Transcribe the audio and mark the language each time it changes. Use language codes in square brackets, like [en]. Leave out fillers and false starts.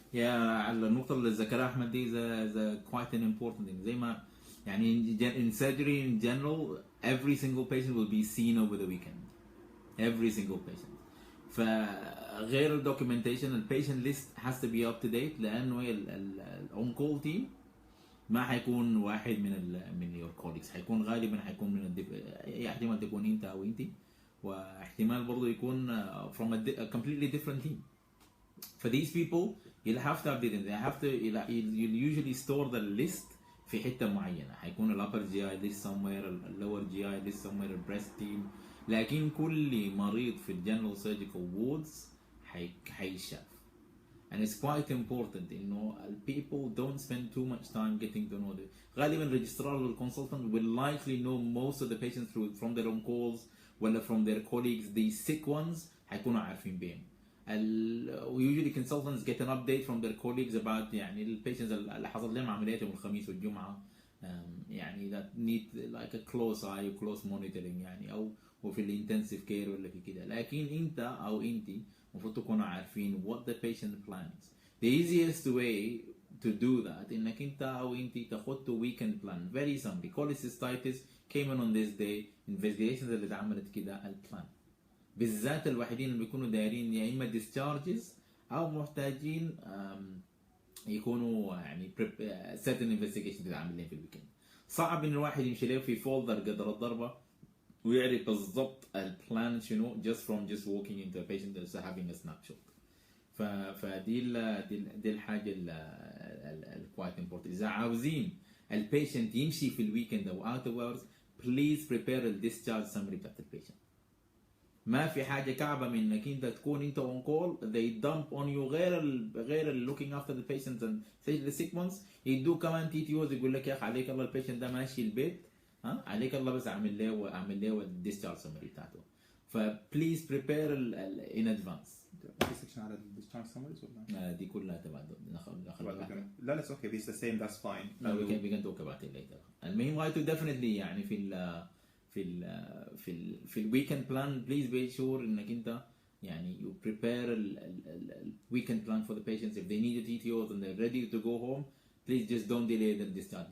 [en] Yeah, [ar] على النقطة اللي ذكرها أحمد دي [en] is quite an important thing. [ar] زي ما يعني [en] in surgery in general, every single patient will be seen over the weekend. Every single patient. فغير ال documentation, the patient list has to be up to date لأنه ال on-call team [ar] ما حيكون واحد من [en] your colleagues. [ar] حيكون غالبا حيكون من احتمال تكون انت او انت, واحتمال برضو يكون [en] from a completely different team. For these people, you'll have to update them. They have to, you'll usually store the list [ar] في حتة معينة. [en] حيكون ال upper GI list somewhere, ال lower GI list somewhere, ال breast team. [ar] لكن كل مريض في general surgical wards حيشاف. [en] And it's quite important, people don't spend too much time getting to know them. غالبا registrar or consultant will likely know most of the patients from their own calls, ولا from their colleagues. The sick ones [ar] حيكونوا عارفين بهم. [en] Usually consultants get an update from their colleagues about [ar] يعني ال patients اللي حصل لهم عمليات يوم الخميس والجمعة, [en] يعني that need like a close eye or close monitoring يعني أو في ال intensive care ولا في كده. [ar] لكن أنت أو أنتي المفروض تكونوا عارفين [en] what the patient plans. The easiest way to do that [ar] إنك أنت أو أنتي تاخد [en] weekend plan. Very simply, cholecystitis came in on this day, investigations [ar] اللي اتعملت كده, البلان. بالذات الوحيدين اللي بيكونوا دايرين يا إما discharges أو محتاجين يكونوا يعني certain investigations تتعمل لهم في الويكند. صعب إن الواحد يمشي له في folder قدر الضربة ويعرف بالضبط البلان شنو [en] just from walking into a patient that's having a snapshot. [ar] فدي الحاجة ال quite important. إذا عاوزين البيشنت يمشي في الويكند أو [en] out of hours, please prepare a discharge summary [ar] بتاعت البيشنت. ما في حاجة كعبة من إنك أنت تكون أنت on call, [en] they dump on you [ar] غير [en] looking after the patients and say the sick ones, [ar] يدوك كمان TTOs يقول لك يا أخي عليك الله البيشنت ده ماشي البيت, عليك الله بس اعمل له الديسشارج سمري بتاعته. فبليز بريبير in advance. في سكشن على discharge summaries ولا دي كلها تبع [en] لا it's okay it's the same that's fine. No, we can talk about it later. [ar] المهم غايته [en] definitely يعني في ال weekend plan please be sure [ar] انك انت يعني [en] you prepare ال weekend plan for the patients. If they need a TTOs and they're ready to go home, please just don't delay the discharge.